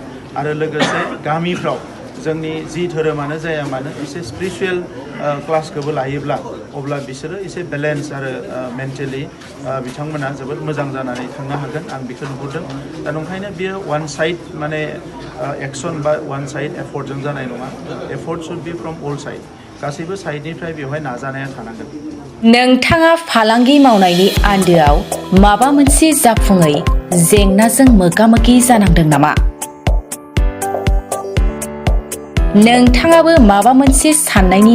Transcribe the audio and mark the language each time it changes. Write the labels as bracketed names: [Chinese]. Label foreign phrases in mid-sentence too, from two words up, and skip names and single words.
[Bodo] आरो लोगोसे गामिफ्राव जोंनि जि धोरोमानो जाया मानो एसे स्पिरिचुवेल क्लासखौबो लायोब्ला अब्ला बिसोरो एसे बेलेन्स आरो मेन्टेलि बिथांमोना जोबोद मोजां जानानै थांनो हागोन आं बेखौ नुहुरदों दा नंखायनो बियो [English] one side [Bodo] माने एक्सन बा [English] one side effort [Bodo] जानाय नङा [English] effort should be from all side [Bodo] गासैबो साइडनिफ्राय बेवहाय नाजानाया थानांगोन नोंथाङा फालांगि मावनायनि आन्दोआव माबा मोनसे जाफुङै जेंनाजों मोगा मोगि जानांदों नामा नोंथाङाबो माबा मोनसे साननायनि